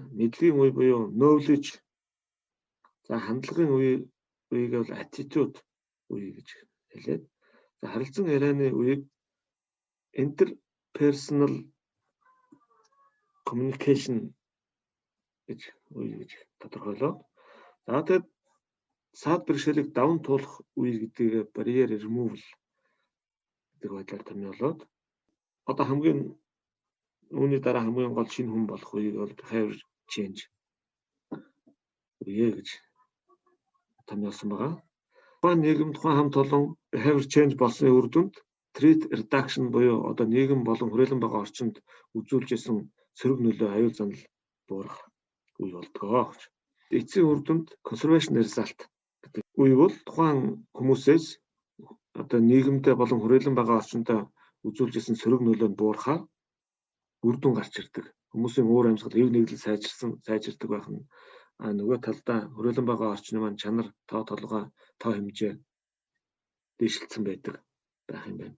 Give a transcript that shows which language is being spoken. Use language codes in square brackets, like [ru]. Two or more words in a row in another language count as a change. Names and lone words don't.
[mn] Мэдлэгийн үе буюу knowledge, за хандлагын үеийг бол attitude үе гэж хэлээд, за харилцан ярианы үеийг [en] interpersonal communication [mn] гэж тодорхойлоо. За тэгээд саад бэрхшээлийг даван туулах үе гэдгийг [en] barrier removal [mn] гэдэг байдлаар томьёолоод одоо үүний дараа хамгийн гол шинэ хүн болох үеийг бол [en] behavior change [mn] үе гэж томьёолсон байгаа. Тухайн нийгэм, тухайн хамт олон [en] behavior change [mn] болсны үр дүнд [en] threat reduction [mn] буюу одоо нийгэм болон хүрээлэн байгаа орчинд үзүүлж исэн сөрөг нөлөө аюул занал буурах үе болдгоо. Эцсийн үр дүнд [en] conservation result [mn] гэдэг үе бол тухайн хүмүүсээс одоо нийгэмдээ болон хүрээлэн байгаа орчиндөө үзүүлж исэн сөрөг нөлөө нь буурахаар үр дүн гарч ирдэг. Хүмүүсийн уур амьсгал, эв нэгдэл сайжирдаг байх нь нөгөө талдаа хүрээлэн байгаа орчны маань чанар, тоо толгой, тоо хэмжээ дэвшилсэн байдаг байх юм байна.